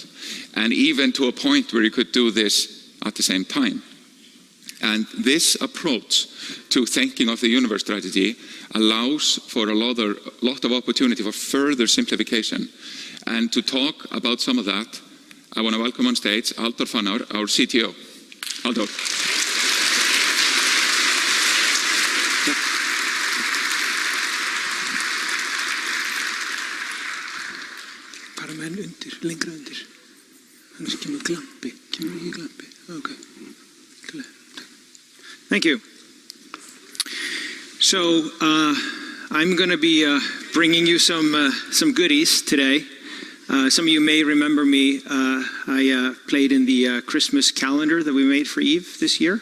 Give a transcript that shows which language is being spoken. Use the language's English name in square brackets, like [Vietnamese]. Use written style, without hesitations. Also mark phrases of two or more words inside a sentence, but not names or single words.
[English] And even to a point where you could do this at the same time. And this approach to thinking of the universe strategy allows for a lot of opportunity for further simplification. And to talk about some of that, I want to welcome on stage Halldór Fannar, our CTO. Halldór. [Icelandic] Bara menn undir, lengra undir. Annars kemur glampi. Kemur ekki glampi? [English] Okay. Thank you. So I'm going to be bringing you some goodies today. Some of you may remember me. I played in the Christmas calendar that we made for EVE this year.